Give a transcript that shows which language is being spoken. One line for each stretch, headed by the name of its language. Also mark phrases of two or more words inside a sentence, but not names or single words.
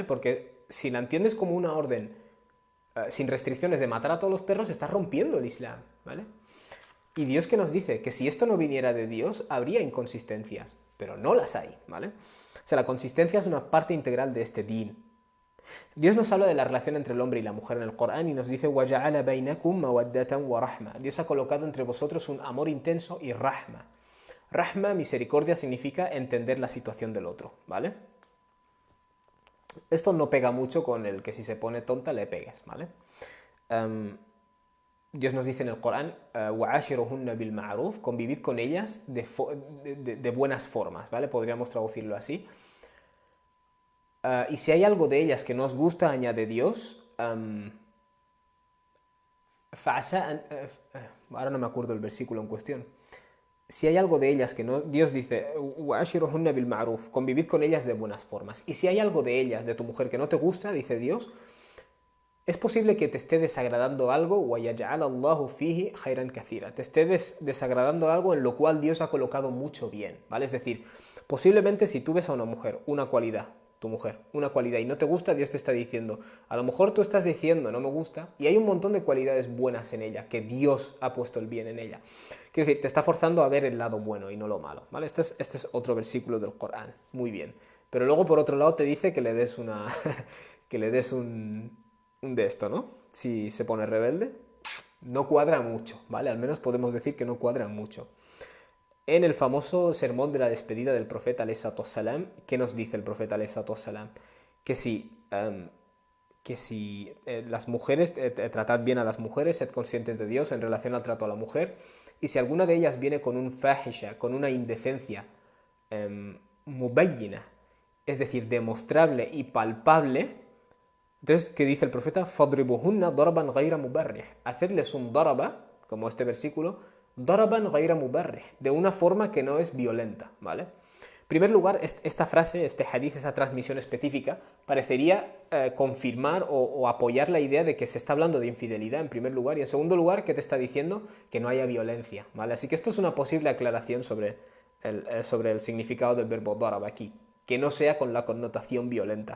Spanish: Porque si la entiendes como una orden sin restricciones de matar a todos los perros, estás rompiendo el Islam, ¿vale? Y Dios que nos dice que si esto no viniera de Dios, habría inconsistencias, pero no las hay, ¿vale? O sea, la consistencia es una parte integral de este din. Dios nos habla de la relación entre el hombre y la mujer en el Corán y nos dice
Arabic: وَجَعَلَ بَيْنَكُمْ مَوَدَّةً وَرَحْمَةً.
Spanish: Dios ha colocado entre vosotros un amor intenso y rahma. Rahma, misericordia, significa entender la situación del otro, ¿vale? Esto no pega mucho con el que si se pone tonta le pegues, ¿vale? Dios nos dice en el Corán
Arabic: وَعَاشِرُهُنَّ بِالْمَعْرُوفِ,
Spanish: convivid con ellas de buenas formas, ¿vale? Podríamos traducirlo así. Y si hay algo de ellas que no os gusta, añade Dios, ahora no me acuerdo el versículo en cuestión. Si hay algo de ellas que no... Dios dice,
Arabic: وَعَاشِرُهُنَّ بِالْمَعْرُوفِ,
Spanish: convivid con ellas de buenas formas. Y si hay algo de ellas, de tu mujer, que no te gusta, dice Dios, es posible que te esté desagradando algo,
Arabic: وَيَجْعَلَ اللَّهُ فِيهِ خَيْرًا كَثِيرًا,
Spanish: te esté desagradando algo en lo cual Dios ha colocado mucho bien, ¿vale? Es decir, posiblemente si tú ves a una mujer, una cualidad, tu mujer, una cualidad y no te gusta, Dios te está diciendo, a lo mejor tú estás diciendo no me gusta y hay un montón de cualidades buenas en ella, que Dios ha puesto el bien en ella. Quiero decir, te está forzando a ver el lado bueno y no lo malo, ¿vale? Este es otro versículo del Corán, muy bien. Pero luego por otro lado te dice que le des una que le des un de esto, ¿no? Si se pone rebelde, no cuadra mucho, ¿vale? Al menos podemos decir que no cuadra mucho. En el famoso sermón de la despedida del profeta
Arabic: عليه الصلاة والسلام,
Spanish: ¿qué nos dice el profeta
Arabic: عليه الصلاة والسلام?
Spanish: Que si las mujeres, tratad bien a las mujeres, sed conscientes de Dios en relación al trato a la mujer, y si alguna de ellas viene con un fahisha, con una indecencia mubayyina, es decir, demostrable y palpable, entonces, ¿qué dice el profeta?
Arabic: فَضْرِبُهُنَّ ضَرَبًا غَيْرَ مُبَرِّحٍ,
Spanish: hacedles un daraba, como este versículo,
Arabic: ضَرَبًا غَيْرَ مُبَرِّحٍ,
Spanish: de una forma que no es violenta, ¿vale? En primer lugar, esta frase, este hadith, esta transmisión específica, parecería confirmar o apoyar la idea de que se está hablando de infidelidad en primer lugar, y en segundo lugar, ¿qué te está diciendo? Que no haya violencia, ¿vale? Así que esto es una posible aclaración sobre el significado del verbo daraba aquí, que no sea con la connotación violenta.